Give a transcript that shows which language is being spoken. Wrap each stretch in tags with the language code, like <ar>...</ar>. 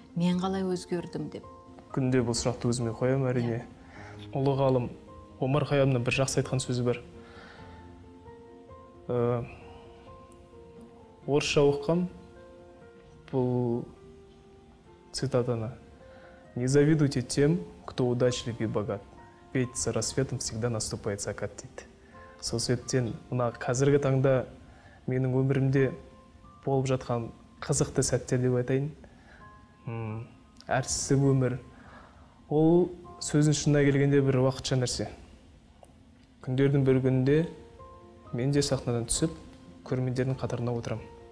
<kk>Мен қалай өзгердім деп. Күнде бұл сұрақты өзіме қоямын, әрине. Ұлы ғалым Омар Хайямның бір жақсы айтқан сөзі бар. Орысша оқығам, бұл цитатаны.</kk> <ru>Не завидуйте тем, кто удачлив и богат, ведь за рассветом всегда наступает закат дейді.</ru> <kk>Сол себептен мына қазіргі таңда менің өмірімде болып жатқан қызықты сәттер деп айтайын. Әртістік өмір. Ол сөздің шынына келгенде бір уақытша нәрсе. Күндердің бір күнінде мен де сахнадан түсіп, көрермендердің қатарына отырам.</kk>